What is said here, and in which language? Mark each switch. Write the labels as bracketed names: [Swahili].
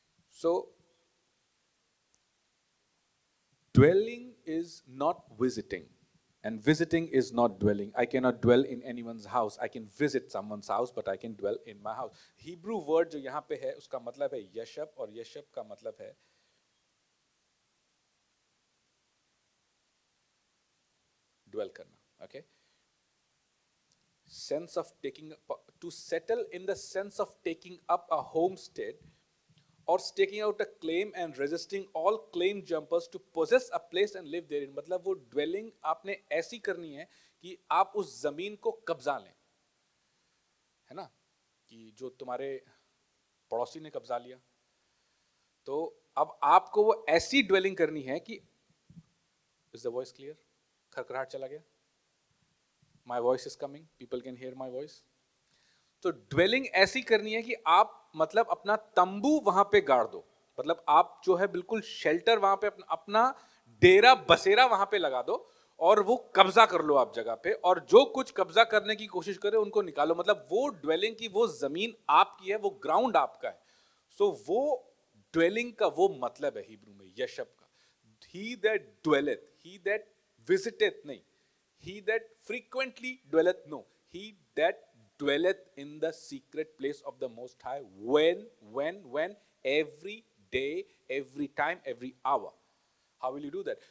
[English] So, dwelling is not visiting. And visiting is not dwelling. I cannot dwell in anyone's house. I can visit someone's house, but I can dwell in my house. Hebrew word [Hindi] जो यहाँ पे है उसका मतलब है यशब, और यशब का मतलब है dwell करना. [English] Okay? Sense of taking up, to settle in the sense of taking up a homestead or staking out a claim and resisting all claim jumpers to possess a place and live therein. [Hindi] मतलब वो dwelling आपने ऐसी करनी है कि आप उस जमीन को कब्जा लें, है ना, कि जो तुम्हारे पड़ोसी ने कब्जा लिया, तो अब आपको वो ऐसी ड्वेलिंग करनी है कि, [English] Is the voice clear? [Hindi] खरखराहट चला गया? [English] My voice is coming, people can hear my voice. [Hindi] तो ड्वेलिंग ऐसी करनी है कि आप मतलब अपना तंबू वहां पे गाड़ दो, मतलब आप जो है बिल्कुल शेल्टर वहां पे अपना डेरा बसेरा वहां पे लगा दो, और वो कब्जा कर लो आप जगह पे, और जो कुछ कब्जा करने की कोशिश करे उनको निकालो. मतलब वो ड्वेलिंग की वो जमीन आपकी है, वो ग्राउंड आपका है. सो वो ड्वेलिंग का वो मतलब है हिब्रू में यशब का. [English] He that dwelleth, he that visiteth नहीं, he that frequently dwelleth, no, he that dwelleth in the secret place of the Most High, when, every day, every time, every hour. How will you do that?